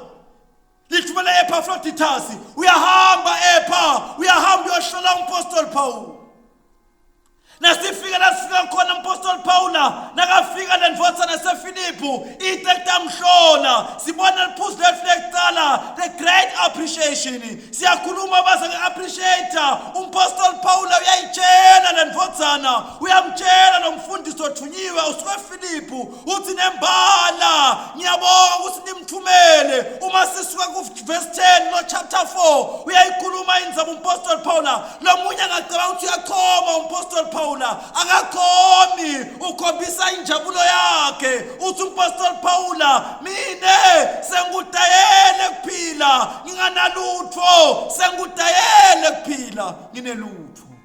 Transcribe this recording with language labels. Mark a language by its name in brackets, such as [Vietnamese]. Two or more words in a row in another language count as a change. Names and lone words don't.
[Swati] Lithumela Epaphroditus, uyahamba uyahamba umpostoli Paul. Nasifika khona umpostoli Paula, nakafika lendvodzana yaseFilipi, itekta mhlona, sibona liphuzu lethu lekuqala, [English] the great appreciation. [Swati] Siyakhuluma baze nge-appreciate umpostoli Paula, uyayitshela lendvodzana, uyamtshela nomfundisi othunyiwe usuke eFilipi, uthi nembala, ngiyabonga ukuthi nimthumele. Uma sisuka ku verse 10 no chapter 4, uyayikhuluma indzaba umpostoli Paula. Lo munye angacabanga ukuthi uyachoma umpostoli Paula, akakhomi, ukhombisa injabulo yakhe. Uthi umpostoli Paula, mine sengudayele kuphila, nginganalutho, sengudayele kuphila, nginelutho.